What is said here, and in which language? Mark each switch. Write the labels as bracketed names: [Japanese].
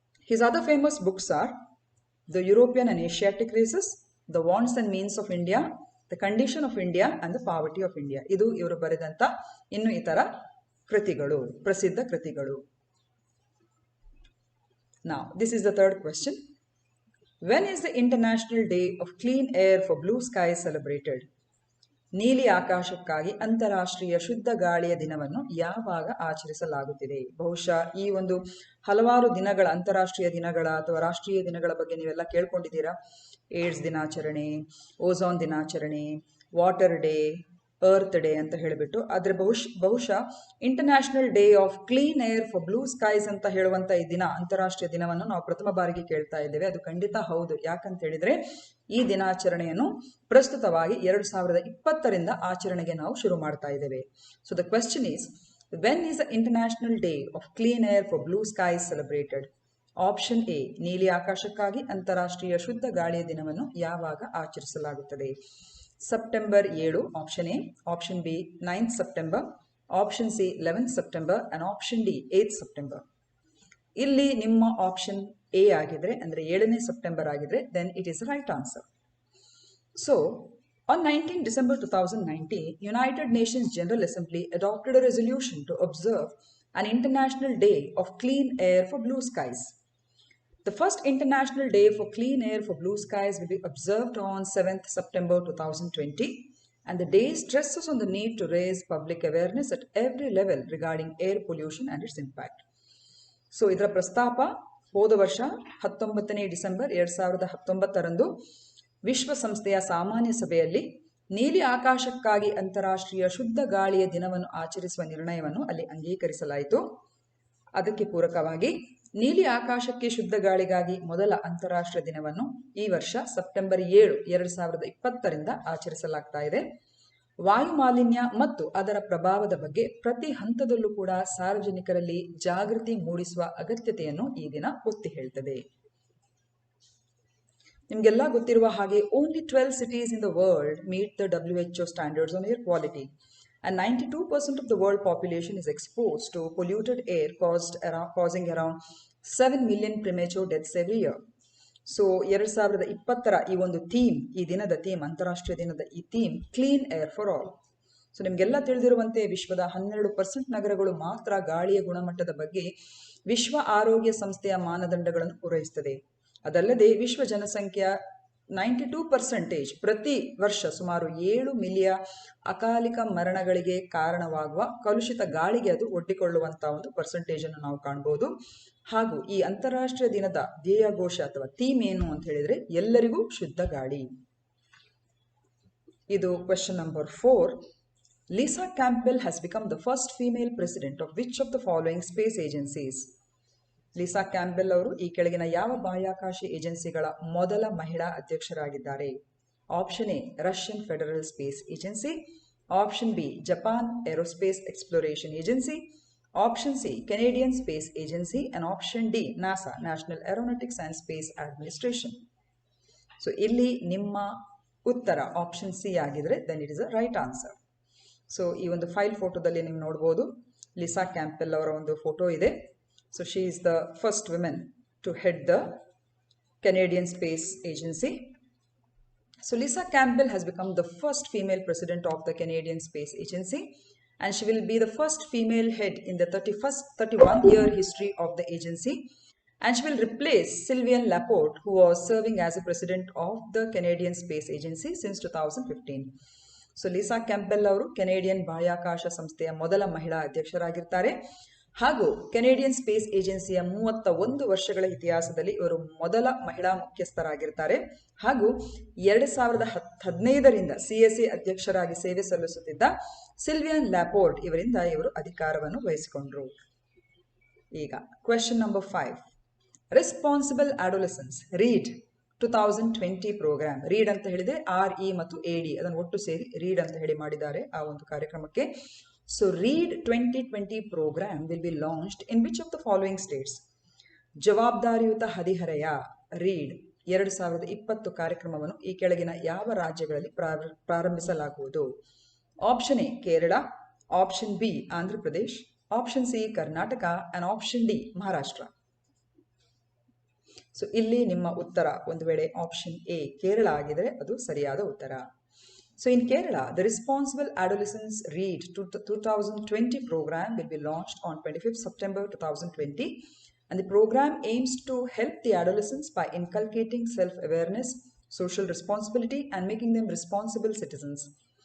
[English] His other famous books are The European and Asiatic Races, The Wants and Means of India, The Condition of India and The Poverty of India. [Kannada] ಇದು ಇವರು ಬರೆದಂತ ಇನ್ನು ಇತರ ಕೃತಿಗಳು, ಪ್ರಸಿದ್ಧ ಕೃತಿಗಳು. [English] Now, this is the third question. When is the International Day of Clean Air for Blue Skies celebrated? [Kannada] ನೀಲಿ ಆಕಾಶಕ್ಕಾಗಿ ಅಂತಾರಾಷ್ಟ್ರೀಯ ಶುದ್ಧ ಗಾಳಿಯ ದಿನವನ್ನು ಯಾವಾಗ ಆಚರಿಸಲಾಗುತ್ತಿದೆ? ಬಹುಶಃ ಈ ಒಂದು ಹಲವಾರು ದಿನಗಳ ಅಂತಾರಾಷ್ಟ್ರೀಯ ದಿನಗಳ ಅಥವಾ ರಾಷ್ಟ್ರೀಯ ದಿನಗಳ ಬಗ್ಗೆ ನೀವೆಲ್ಲ ಕೇಳ್ಕೊಂಡಿದ್ದೀರಾ. ಏಡ್ಸ್ ದಿನಾಚರಣೆ, ಓಝೋನ್ ದಿನಾಚರಣೆ, ವಾಟರ್ ಡೇ, ಅರ್ತ್ ಡೇ ಅಂತ ಹೇಳಿಬಿಟ್ಟು. ಆದರೆ ಬಹುಶಃ international day of clean air for blue skies ಅಂತ ಹೇಳುವಂಥ ಈ ದಿನ, ಅಂತಾರಾಷ್ಟ್ರೀಯ ದಿನವನ್ನು ನಾವು ಪ್ರಥಮ ಬಾರಿಗೆ ಕೇಳ್ತಾ ಇದ್ದೇವೆ. ಅದು ಖಂಡಿತ ಹೌದು. ಯಾಕಂತ ಹೇಳಿದ್ರೆ ಈ ದಿನಾಚರಣೆಯನ್ನು ಪ್ರಸ್ತುತವಾಗಿ 2020ರಿಂದ ಆಚರಣೆಗೆ ನಾವು ಶುರು ಮಾಡ್ತಾ ಇದ್ದೇವೆ. [English] So the question is, when is the international day of clean air for blue skies celebrated? [Kannada] Option A, ನೀಲಿ ಆಕಾಶಕ್ಕಾಗಿ ಅಂತಾರಾಷ್ಟ್ರೀಯ ಶುದ್ಧ ಗಾಳಿಯ ದಿನವನ್ನು ಯಾವಾಗ ಆಚರಿಸಲಾಗುತ್ತದೆ? [English] September 7, option A. Option B 9th September, option C 11th September and option D 8th September. [Kannada] ಇಲ್ಲಿ ನಿಮ್ಮ option A ಆಗಿದ್ರೆ, ಅಂದ್ರೆ 7ನೇ ಸೆಪ್ಟೆಂಬರ್ ಆಗಿದ್ರೆ, [English] then it is the right answer. So, on 19 December 2019, United Nations General Assembly adopted a resolution to observe an International Day of Clean Air for Blue Skies. The first International Day for Clean Air for Blue Skies will be observed on 7th September 2020, and the day stresses on the need to raise public awareness at every level regarding air pollution and its impact. [Kannada] So ಇದರ ಪ್ರಸ್ತಾಪ ಹೋದ ವರ್ಷ 19ನೇ December 2019ರಂದು ವಿಶ್ವಸಂಸ್ಥೆಯ ಸಾಮಾನ್ಯ ಸಭೆಯಲ್ಲಿ ನೀಲಿ ಆಕಾಶಕ್ಕಾಗಿ ಅಂತಾರಾಷ್ಟ್ರೀಯ ಶುದ್ಧ ಗಾಳಿಯ ದಿನವನ್ನು ಆಚರಿಸುವ ನಿರ್ಣಯವನ್ನು ಅಲ್ಲಿ ಅಂಗೀಕರಿಸಲಾಯಿತು. ಅದಕ್ಕೆ ಪೂರಕವಾಗಿ ನೀಲಿ ಆಕಾಶಕ್ಕೆ ಶುದ್ಧ ಗಾಳಿಗಾಗಿ ಮೊದಲ ಅಂತಾರಾಷ್ಟ್ರೀಯ ದಿನವನ್ನು ಈ ವರ್ಷ ಸೆಪ್ಟೆಂಬರ್ 7, 2020ರಿಂದ ಆಚರಿಸಲಾಗ್ತಾ ಇದೆ. ವಾಯು ಮಾಲಿನ್ಯ ಮತ್ತು ಅದರ ಪ್ರಭಾವದ ಬಗ್ಗೆ ಪ್ರತಿ ಹಂತದಲ್ಲೂ ಕೂಡ ಸಾರ್ವಜನಿಕರಲ್ಲಿ ಜಾಗೃತಿ ಮೂಡಿಸುವ ಅಗತ್ಯತೆಯನ್ನು ಈ ದಿನ ಒತ್ತಿ ಹೇಳ್ತದೆ. ನಿಮಗೆಲ್ಲ ಗೊತ್ತಿರುವ ಹಾಗೆ [English] Only 12 cities in the world meet the WHO standards on air quality, and 92% of the world population is exposed to polluted air causing around 7 million premature deaths every year. [Kannada] So 2020ರ ಈ ಒಂದು ಥೀಮ್, ಈ ದಿನದ theme, ಅಂತಾರಾಷ್ಟ್ರೀಯ ದಿನದ ಈ theme clean air for all. So ನಿಮಗೆಲ್ಲ ತಿಳಿದಿರುವಂತೆ ವಿಶ್ವದ 12% ನಗರಗಳು ಮಾತ್ರ ಗಾಳಿಯ ಗುಣಮಟ್ಟದ ಬಗ್ಗೆ ವಿಶ್ವ ಆರೋಗ್ಯ ಸಂಸ್ಥೆಯ ಮಾನದಂಡಗಳನ್ನು ಪೂರೈಸುತ್ತದೆ. ಅದಲ್ಲದೆ ವಿಶ್ವ ಜನಸಂಖ್ಯೆಯ 92% ಪ್ರತಿ ವರ್ಷ ಸುಮಾರು 7 ಮಿಲಿಯನ್ ಅಕಾಲಿಕ ಮರಣಗಳಿಗೆ ಕಾರಣವಾಗುವ ಕಲುಷಿತ ಗಾಳಿಗೆ ಅದು ಒಡ್ಡಿಕೊಳ್ಳುವಂತಹ ಒಂದು ಪರ್ಸೆಂಟೇಜ್ ಅನ್ನು ನಾವು ಕಾಣಬಹುದು. ಹಾಗೂ ಈ ಅಂತಾರಾಷ್ಟ್ರೀಯ ದಿನದ ಧ್ಯೇಯ ಘೋಷ ಅಥವಾ ಥೀಮ್ ಏನು ಅಂತ ಹೇಳಿದ್ರೆ ಎಲ್ಲರಿಗೂ ಶುದ್ಧ ಗಾಳಿ. ಇದು question number 4. [English] Lisa Campbell has become the first female president of which of the following space agencies? [Kannada] Lisa Campbell ಅವರು ಈ ಕೆಳಗಿನ ಯಾವ ಬಾಹ್ಯಾಕಾಶ ಏಜೆನ್ಸಿಗಳ ಮೊದಲ ಮಹಿಳಾ ಅಧ್ಯಕ್ಷರಾಗಿದ್ದಾರೆ? [English] Option A Russian federal space agency, option B Japan aerospace exploration agency, option C Canadian space agency and option D NASA national aeronautics and space administration. [Kannada] So ಇಲ್ಲಿ ನಿಮ್ಮ ಉತ್ತರ ಆಪ್ಷನ್ ಸಿ ಆಗಿದ್ರೆ [English] Then it is a right answer. [Kannada] So ಈ ಒಂದು file ಫೋಟೋದಲ್ಲಿ ನೀವು ನೋಡ್ಬೋದು Lisa Campbell ಅವರ ಒಂದು ಫೋಟೋ ಇದೆ. [English] So she is the first woman to head the Canadian Space Agency. So Lisa Campbell has become the first female president of the Canadian Space Agency, and she will be the first female head in the 31-year history of the agency, and she will replace Sylviane Laporte, who was serving as a president of the Canadian Space Agency since 2015. [Kannada] So Lisa Campbell ಅವರು Canadian ಬಾಹ್ಯಾಕಾಶ ಸಂಸ್ಥೆಯ ಮೊದಲ ಮಹಿಳಾ ಅಧ್ಯಕ್ಷರಾಗಿರ್ತಾರೆ ಹಾಗೂ Canadian space ಏಜೆನ್ಸಿಯ 31 ವರ್ಷಗಳ ಇತಿಹಾಸದಲ್ಲಿ ಇವರು ಮೊದಲ ಮಹಿಳಾ ಮುಖ್ಯಸ್ಥರಾಗಿರ್ತಾರೆ ಹಾಗೂ 2015ರಿಂದ CSA ಅಧ್ಯಕ್ಷರಾಗಿ ಸೇವೆ ಸಲ್ಲಿಸುತ್ತಿದ್ದ ಸಿಲ್ವಿಯನ್ ಲ್ಯಾಪೋರ್ಟ್ ಇವರಿಂದ ಇವರು ಅಧಿಕಾರವನ್ನು ವಹಿಸಿಕೊಂಡರು. [English] ಈಗ question number 5. Responsible adolescence read 2020 program. [Kannada] Read ಅಂತ ಹೇಳಿದೆ RE ಮತ್ತು AD ಅದನ್ನು ಒಟ್ಟು ಸೇರಿ ರೀಡ್ ಅಂತ ಹೇಳಿ ಮಾಡಿದ್ದಾರೆ ಆ ಒಂದು ಕಾರ್ಯಕ್ರಮಕ್ಕೆ. [English] So READ 2020 program will be launched in which of the following states? [Kannada] ಜವಾಬ್ದಾರಿಯುತ ಹದಿಹರೆಯ READ 2020 ಕಾರ್ಯಕ್ರಮವನ್ನು ಈ ಕೆಳಗಿನ ಯಾವ ರಾಜ್ಯಗಳಲ್ಲಿ ಪ್ರಾರಂಭಿಸಲಾಗುವುದು? [English] Option A Kerala, option B Andhra Pradesh, option C Karnataka and option D Maharashtra. [Kannada] So ಇಲ್ಲಿ ನಿಮ್ಮ ಉತ್ತರ ಒಂದು ವೇಳೆ ಆಪ್ಷನ್ ಎ ಕೇರಳ ಆಗಿದ್ರೆ ಅದು ಸರಿಯಾದ ಉತ್ತರ. [English] So in Kerala, the Responsible Adolescence READ 2020 program will be launched on 25th September 2020, and the program aims to help the adolescents by inculcating self-awareness, social responsibility, and making them responsible citizens.